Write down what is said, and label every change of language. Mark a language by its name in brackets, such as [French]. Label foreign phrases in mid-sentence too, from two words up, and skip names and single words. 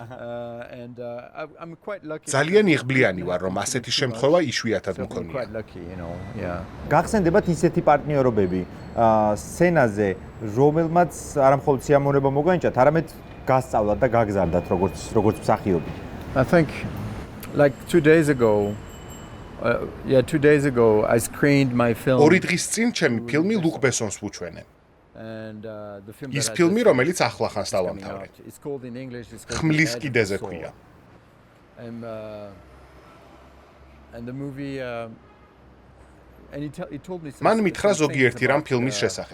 [Georgian] ძალიან იღბლიანი ვარ, რომ ასეთი შემთხვევა იშვიათად მქონია. გახსენდებათ ისეთი პარტნიორობები სცენაზე, რომელმაც არა მხოლოდ სიამოვნება მოგანიჭათ, არამედ გასწავლათ და გაგზავნათ როგორც მსახიობი. [English] I think like 2 days ago I screened my film. [Georgian] 2 დღის წინ ჩემი ფილმი ლუკ ბესონს ვუჩვენე. ის ფილმი, რომელიც ახლახანს დავამთავრე. ხმლის კიდეზე ქვია. მან მითხრა ზოგიერთი რამ ფილმის შესახებ.